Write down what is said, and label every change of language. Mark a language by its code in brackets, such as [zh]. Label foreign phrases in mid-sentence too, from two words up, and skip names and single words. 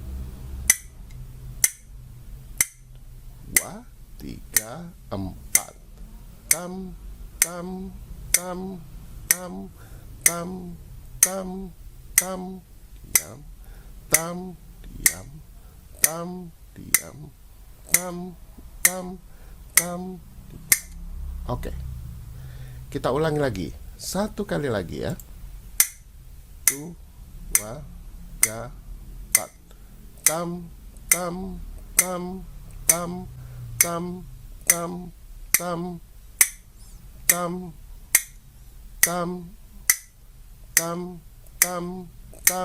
[id] 2, 3, 4. Tam tam tam tam tam tam tam diam, tam diam, tam diam, tam tam tam. Oke, kita ulangi lagi satu kali lagi ya. 1, 2, 3, 4. Tam tam tam tam tam, tam, tam, tam, tam, tam, tam, tam.